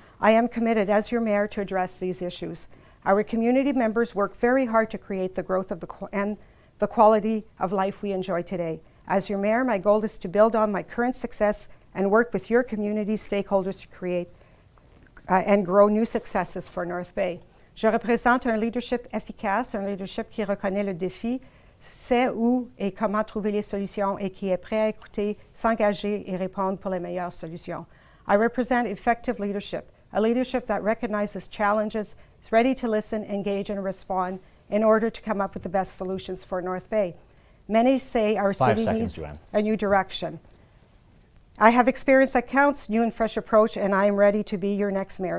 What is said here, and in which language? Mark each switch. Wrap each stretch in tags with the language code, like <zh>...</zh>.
<en>I am committed as your mayor to address these issues. Our community members work very hard to create the growth of the quality of life we enjoy today. As your mayor, my goal is to build on my current success and work with your community stakeholders to create and grow new successes for North Bay.</en> <fr>Je représente un leadership efficace, un leadership qui reconnaît le défi, sait où et comment trouver les solutions et qui est prêt à écouter, s'engager et répondre pour les meilleures solutions.</fr> <en>I represent effective leadership, a leadership that recognizes challenges, is ready to listen, engage, and respond in order to come up with the best solutions for North Bay. Many say our city needs a new direction. I have experience that counts, new and fresh approach, and I am ready to be your next mayor.</en>